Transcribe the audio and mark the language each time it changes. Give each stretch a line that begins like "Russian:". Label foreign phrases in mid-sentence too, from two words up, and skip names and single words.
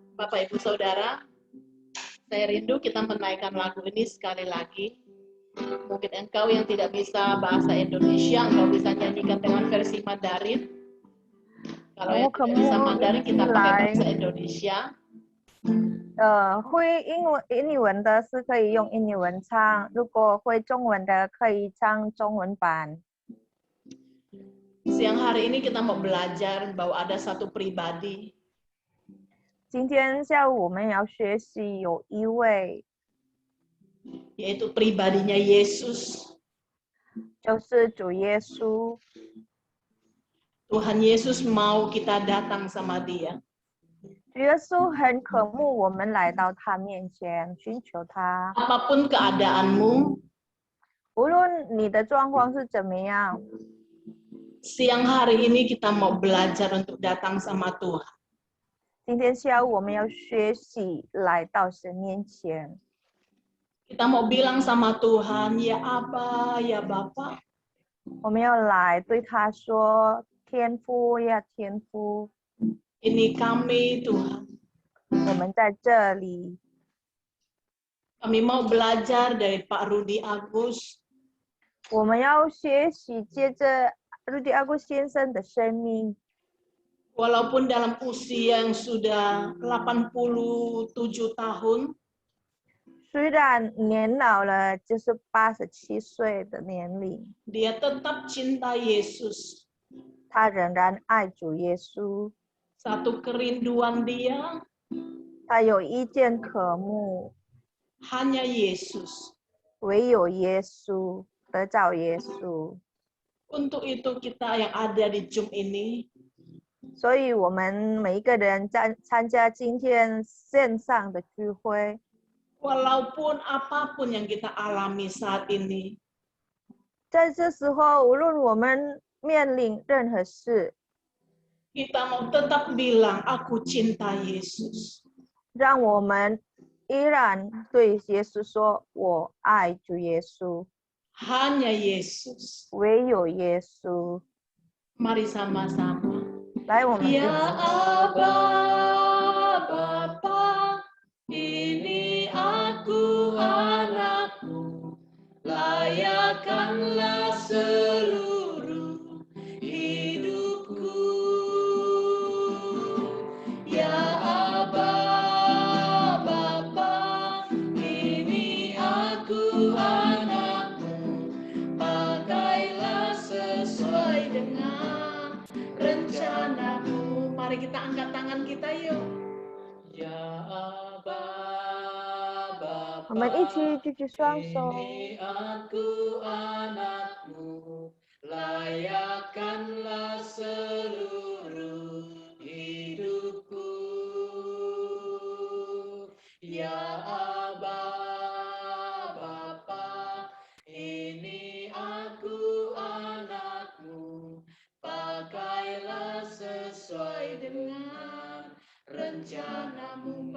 Indonesian: Bapak Ibu Saudara, saya rindu kita menaikkan lagu ini sekali lagi. Mungkin engkau yang tidak bisa bahasa Indonesia, engkau bisa nyanyikan dengan versi Mandarin. Kalau yang tidak bisa Mandarin, kita pakai bahasa Indonesia.
Chinese: 会英文的是可以用英文唱，如果会中文的可以唱中文版。
Indonesian: Siang hari ini kita mau belajar bahwa ada satu pribadi.
Chinese: 今天下午我们要学习有一位，
Indonesian: yaitu pribadinya Yesus.
Chinese: 就是主耶稣。
Indonesian: Tuhan Yesus mau kita datang sama Dia.
Chinese: 主耶稣很渴慕我们来到他面前寻求他，
Indonesian: Apapun keadaanmu,
Chinese: 无论你的状况是怎么样，
Indonesian: siang hari ini kita mau belajar untuk datang sama Tuhan.
Chinese: 今天下午我们要学习来到神面前。
Indonesian: Kita mau bilang sama Tuhan, ya Aba, ya Bapa.
Chinese: 我们要来对他说：“天父呀，天父，
Indonesian: Ini kami Tuhan.
Chinese: 我们在这里，
Indonesian: Kami mau belajar dari Pak Rudi Agus.
Chinese: 我们要学习接着路迪阿古先生的生命。
Indonesian: Walaupun dalam usia yang sudah 87 tahun,
Chinese: 虽然年老了，就是87岁的年龄，
Indonesian: dia tetap cinta Yesus.
Chinese: 他仍然爱主耶稣。
Indonesian: Satu kerinduan dia
Chinese: 他有一件渴慕，
Indonesian: hanya Yesus.
Chinese: 唯有耶稣，得找耶稣。
Indonesian: Untuk itu kita yang ada di Zoom ini,
Chinese: 所以，我们每一个人参加今天线上的聚会。
Indonesian: walaupun apapun yang kita alami saat ini,
Chinese: 在这时候，无论我们面临任何事，
Indonesian: kita mau tetap bilang, aku cinta Yesus.
Chinese: 让我们依然对耶稣说：“我爱主耶稣，
Indonesian: Hanya Yesus.
Chinese: 唯有耶稣。
Indonesian: Mari sama-sama. ”
Chinese: 来，我们一
Indonesian: Ya
Chinese: 起
Indonesian: Aba, Bapa, ini aku anakmu, layakkanlah seluruh hidupku. Ya Aba, Bapa, ini aku anakmu, pakailah sesuai dengan rencanamu. Mari kita angkat tangan kita yuk. Ya Aba,
Chinese: 我们一起举起双手，
Indonesian: ini aku anakmu, layakkanlah seluruh hidupku. Ya Aba, Bapa, ini aku anakmu, pakailah sesuai dengan rencanamu.